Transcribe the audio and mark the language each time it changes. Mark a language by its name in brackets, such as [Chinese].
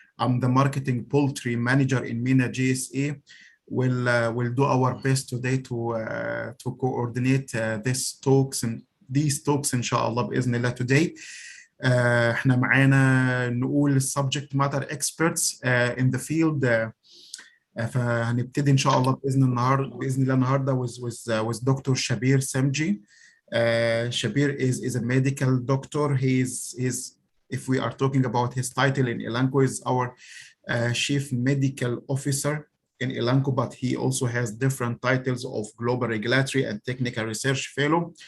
[English] I'm the marketing poultry manager in MENA GSA. We'll do our best today to coordinate these talks [Arabic] إن شاء الله بإذن الله [English] today. [Arabic] احنا معانا نقول [English] subject matter experts in the field. [Arabic] فهنبتدي إن شاء الله بإذن الله النهارده [English] with Dr. Shabir Semji. Shabir is a medical doctor. He's if we are talking about his title in Elanco, is our chief medical officer in Elanco, but he also has different titles of global regulatory and technical research fellow.